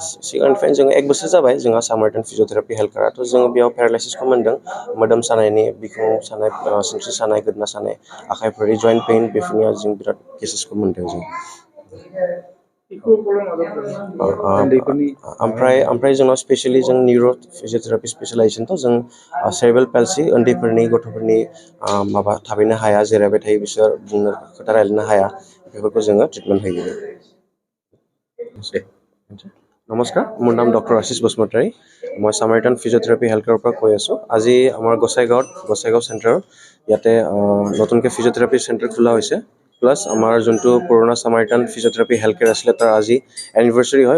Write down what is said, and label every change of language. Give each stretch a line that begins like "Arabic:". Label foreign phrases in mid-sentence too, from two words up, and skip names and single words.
Bodo: सिगांनिफ्रायनो जों 1 बोसोर जाबाय जोंहा सामारटन फिजियोथेरापि हेल्थ केयाराथ' जोङो बेयाव पेरालाइसिसखौ मोन्दों मोदोम सानायनि बिखुं सानाय सिनस्रि सानाय गोदना सानाय आखाइफोरनि
English: joint pain
Bodo: बेफोरनियाव जों बिराद केसेसखौ मोन्दों जों ओमफ्राय जोंनाव स्पेसियलि जों
English: neuro physiotherapy
Bodo: स्पेशलाइजेसनथ' जों
English: cerebral palsy
Bodo: उन्दैफोरनि गथ'फोरनि माबा थाबैनो हाया जिरायबाय थायो बिसोर बुंनो खोथा रायलायनो हाया बेफोरखौ जोङो ट्रिटमेन्ट होयो
Assamese: নমস্কাৰ মোৰ নাম ডক্টৰ আশিষ বসুমতাৰী মই সামাৰিটান ফিজিঅ'থেৰাপি হেল্থ কেয়াৰৰ পৰা কৈ আছোঁ আজি আমাৰ গোসাইগাঁও চেণ্টাৰত ইয়াতে নতুনকৈ ফিজিঅ'থেৰাপি চেণ্টাৰ খোলা হৈছে প্লাছ আমাৰ যোনটো পুৰণা সামাৰিটান ফিজিঅ'থেৰাপি হেল্থ কেয়াৰ আছিলে তাৰ আজি এনিভাৰ্চাৰী হয়